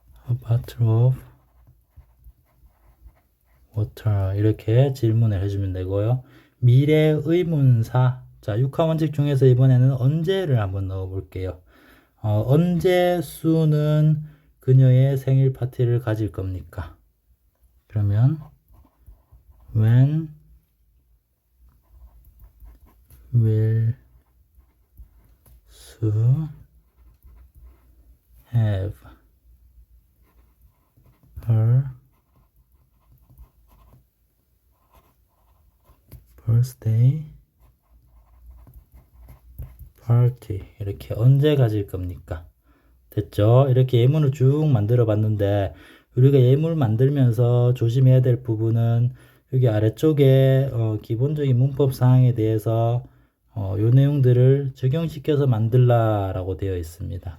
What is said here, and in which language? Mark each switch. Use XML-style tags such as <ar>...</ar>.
<en>A bottle of water</en> <ko>이렇게 질문을 해주면 되고요. 미래 의문사. 자, 육하 원칙 중에서 이번에는 언제를 한번 넣어 볼게요. 언제 수는 그녀의 생일 파티를 가질 겁니까? 그러면</ko> <en>when will Sue have her birthday party?</en> <ko>이렇게 언제 가질 겁니까? 됐죠? 이렇게 예문을 쭉 만들어 봤는데 우리가 예문 만들면서 조심해야 될 부분은 여기 아래쪽에 기본적인 문법 사항에 대해서 요 내용들을 적용시켜서 만들라라고 되어 있습니다.</ko>